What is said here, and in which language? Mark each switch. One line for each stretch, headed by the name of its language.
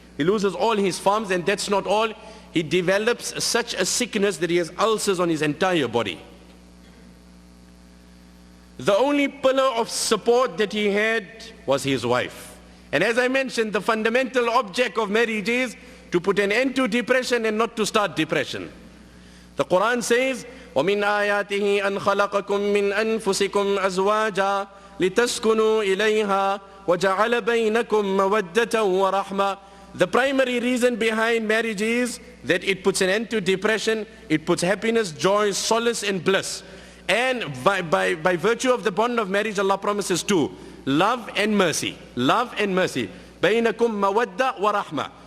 English: He loses all his farms, and that's not all. He develops such a sickness that he has ulcers on his entire body. The only pillar of support that he had was his wife. And as I mentioned, the fundamental object of marriage is to put an end to depression and not to start depression. The Quran says,
Arabic: وَمِنْ آيَاتِهِ أَنْ خَلَقَكُم مِّنْ أَنفُسِكُمْ أَزْوَاجًا لِتَسْكُنُوا إِلَيْهَا وَجَعَلَ بَيْنَكُمْ مَوَدَّةً وَرَحْمَةً.
English: The primary reason behind marriage is that it puts an end to depression, it puts happiness, joy, solace and bliss. And by virtue of the bond of marriage, Allah promises two: love and mercy. Love and mercy.
Arabic: بَيْنَكُمْ مَوَدَّةً وَرَحْمَةً.